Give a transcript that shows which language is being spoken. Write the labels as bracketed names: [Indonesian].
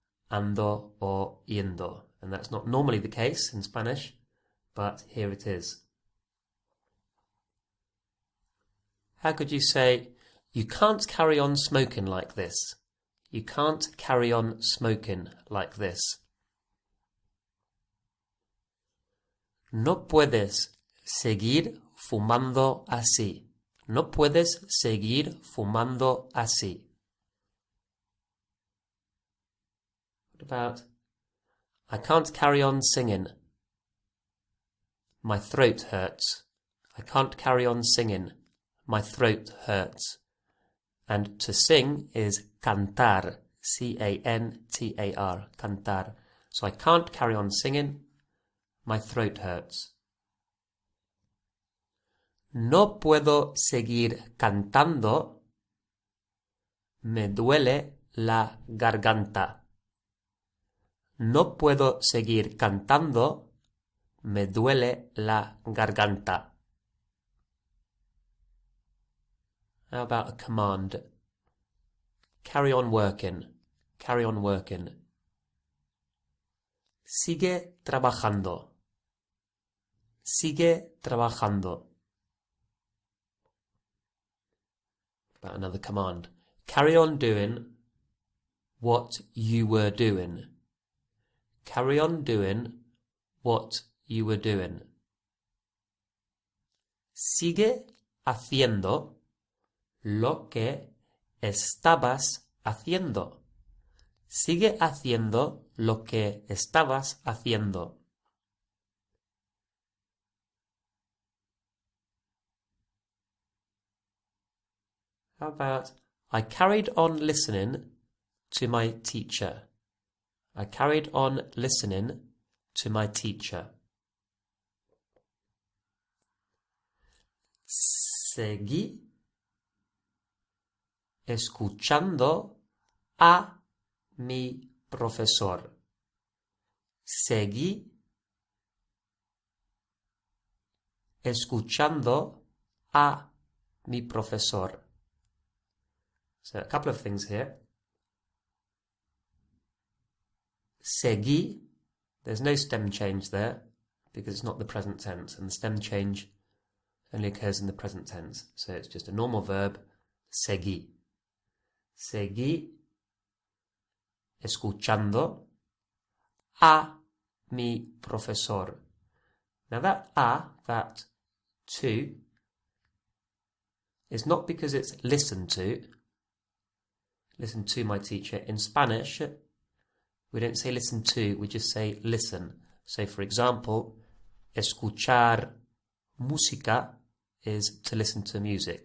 [English] Ando or yendo. And that's not normally the case in Spanish, but here it is. How could you say, you can't carry on smoking like this? You can't carry on smoking like this. [Spanish] No puedes seguir fumando así. No puedes seguir fumando así. [English] What about, I can't carry on singing. My throat hurts. I can't carry on singing. My throat hurts. And to sing is cantar. C-A-N-T-A-R. Cantar. So I can't carry on singing. My throat hurts. [Spanish] No puedo seguir cantando. Me duele la garganta. No puedo seguir cantando. Me duele la garganta. [English] How about a command? Carry on working. Carry on working. [Spanish] Sigue trabajando. Sigue trabajando. [English] About another command. Carry on doing what you were doing. Carry on doing what you were doing. [Spanish] Sigue haciendo lo que estabas haciendo. Sigue haciendo lo que estabas haciendo. [English] How about, I carried on listening to my teacher. I carried on listening to my teacher. [Spanish] Seguí escuchando a mi profesor. Seguí escuchando a mi profesor. [English] So a couple of things here. Seguí, there's no stem change there because it's not the present tense, and the stem change only occurs in the present tense. So it's just a normal verb, seguí. [Spanish] Seguí escuchando a mi profesor. [English] Now that to, is not because it's listen to my teacher. In Spanish, we don't say listen to, we just say listen. So for example, [Spanish] escuchar música [English] is to listen to music.